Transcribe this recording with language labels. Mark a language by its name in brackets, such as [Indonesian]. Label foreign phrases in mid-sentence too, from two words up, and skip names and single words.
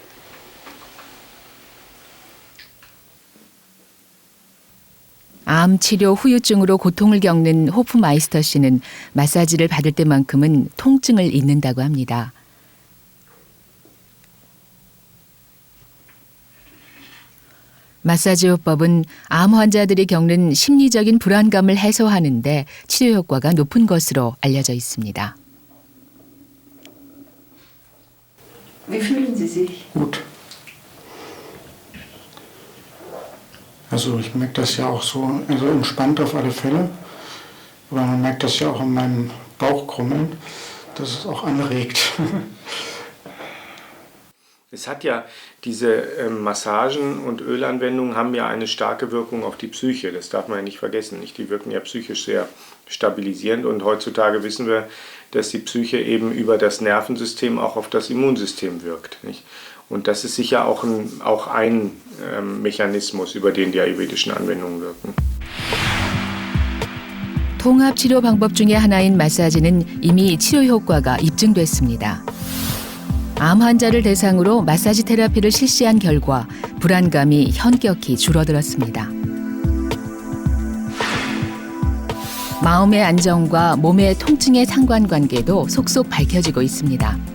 [Korean] 암 치료 후유증으로 고통을 겪는 호프마이스터 씨는 마사지를 받을 때만큼은 통증을 잊는다고 합니다. 마사지 요법은 암 환자들이 겪는 심리적인 불안감을 해소하는 데 치료 효과가 높은 것으로 알려져 있습니다. [German] Wie fühlen Sie sich? Gut. Also ich merke das ja auch so, also entspannt auf alle Fälle. Aber man merkt das ja auch in meinem Bauchkrummeln, dass es auch anregt. Es hat ja, diese Massagen und Ölanwendungen haben ja eine starke Wirkung auf die Psyche, das darf man ja nicht vergessen. Nicht? Die wirken ja psychisch sehr stabilisierend und heutzutage wissen wir, dass die Psyche eben über das Nervensystem auch auf das Immunsystem wirkt. Nicht? Und das ist sicher auch ein Mechanismus, über den die ayurvedischen Anwendungen wirken. [Korean] 통합 치료 방법 중에 하나인 마사지는 이미 치료 효과가 입증됐습니다. 암 환자를 대상으로 마사지 테라피를 실시한 결과 불안감이 현격히 줄어들었습니다. 마음의 안정과 몸의 통증의 상관관계도 속속 밝혀지고 있습니다.